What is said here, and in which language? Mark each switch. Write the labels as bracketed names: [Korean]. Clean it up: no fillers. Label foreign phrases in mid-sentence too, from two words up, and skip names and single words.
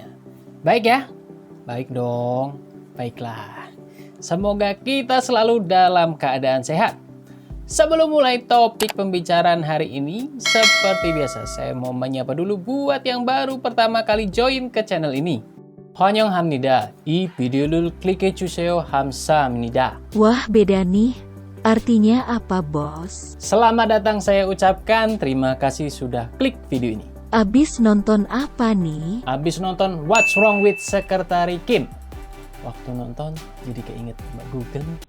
[Indonesian] Baik ya? Baik dong, baiklah. Semoga kita selalu dalam keadaan sehat. Sebelum mulai topik pembicaraan hari ini, seperti biasa saya mau menyapa dulu buat yang baru pertama kali join ke channel ini. [Korean] 환영합니다. 이 비디오를 클릭해 주세요. 감사합니다. [Indonesian] Wah, beda nih. Artinya apa, bos? Selamat datang saya ucapkan, terima kasih sudah klik video ini. Abis nonton apa nih? Habis nonton What's Wrong with Sekretari Kim. Waktu nonton jadi keinget Mbak Google.